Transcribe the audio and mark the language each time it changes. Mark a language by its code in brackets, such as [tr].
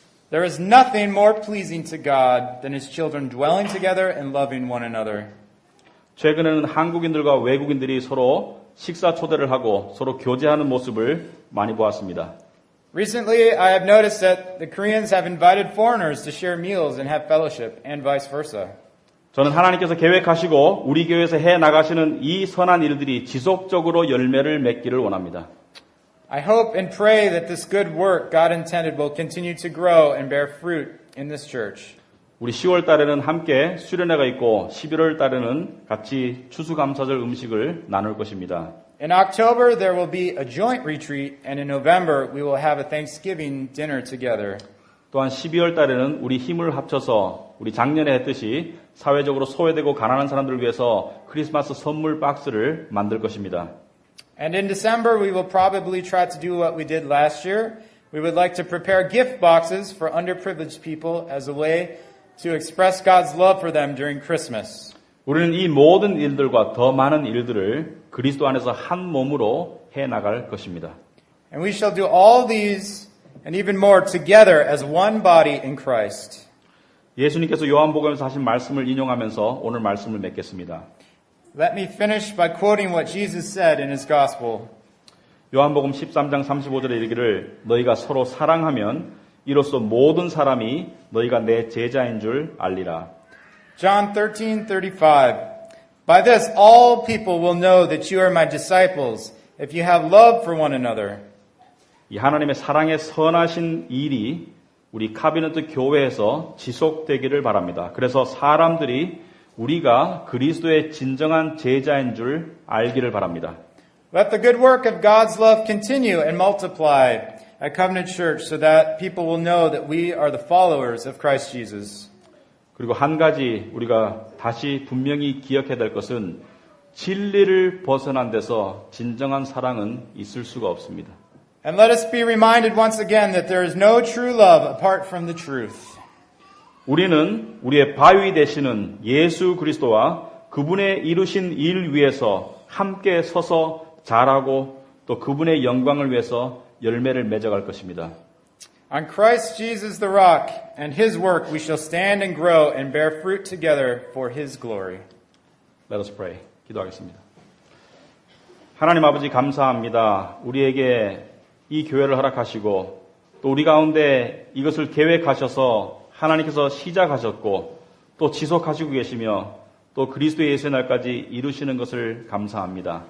[en] There is nothing more pleasing to God than His children dwelling together and loving one another. [ko] 최근에는 한국인들과 외국인들이 서로 식사 초대를 하고 서로 교제하는 모습을 많이 보았습니다. [en] Recently, I have noticed that the Koreans have invited foreigners to share meals and have fellowship, and vice versa. [ko] 저는 하나님께서 계획하시고 우리 교회에서 해 나가시는 이 선한 일들이 지속적으로 열매를 맺기를 원합니다. [en] I hope and pray that this good work God intended will continue to grow and bear fruit in this church. [ko] 우리 10월 달에는 함께 수련회가 있고 11월 달에는 같이 추수감사절 음식을 나눌 것입니다. [en] In October, there will be a joint retreat, and in November, we will have a Thanksgiving dinner together. [ko] 또한 12월 달에는 우리 힘을 합쳐서 우리 작년에 했듯이 사회적으로 소외되고 가난한 사람들을 위해서 크리스마스 선물 박스를 만들 것입니다. [en] And in December, we will probably try to do what we did last year. We would like to prepare gift boxes for underprivileged people as a way to express God's love for them during Christmas. [ko] 우리는 이 모든 일들과 더 많은 일들을 그리스도 안에서 한 몸으로 해 나갈 것입니다. [en] And we shall do all these and even more together as one body in Christ. [ko] 예수님께서 요한복음에서 하신 말씀을 인용하면서 오늘 말씀을 맺겠습니다. [en] Let me finish by quoting what Jesus said in His Gospel. [ko] 요한복음 13장 35절에 이르기를 너희가 서로 사랑하면 이로써 모든 사람이 너희가 내 제자인 줄 알리라. [en] John 13:35. By this all people will know that you are my disciples if you have love for one another. [ko] 이 하나님의 사랑의 선하신 일이 우리 카비네트 교회에서 지속되기를 바랍니다. 그래서 사람들이 우리가 그리스도의 진정한 제자인 줄 알기를 바랍니다. [en] Let the good work of God's love continue and multiply at Covenant Church so that people will know that we are the followers of Christ Jesus. [ko] 그리고 한 가지 우리가 다시 분명히 기억해야 될 것은 진리를 벗어난 데서 진정한 사랑은 있을 수가 없습니다. [en] And let us be reminded once again that there is no true love apart from the truth. [ko] 우리는 우리의 바위 되시는 예수 그리스도와 그분의 이루신 일 위해서 함께 서서 자라고 또 그분의 영광을 위해서 열매를 맺어갈 것입니다. [en] On Christ Jesus the rock and His work we shall stand and grow and bear fruit together for His glory. Let us pray. [ko] 기도하겠습니다. 하나님 아버지 감사합니다. 우리에게 이 교회를 허락하시고 또 우리 가운데 이것을 계획하셔서 하나님께서 시작하셨고 또 지속하시고 계시며 또 그리스도 예수의 날까지 이루시는 것을 감사합니다.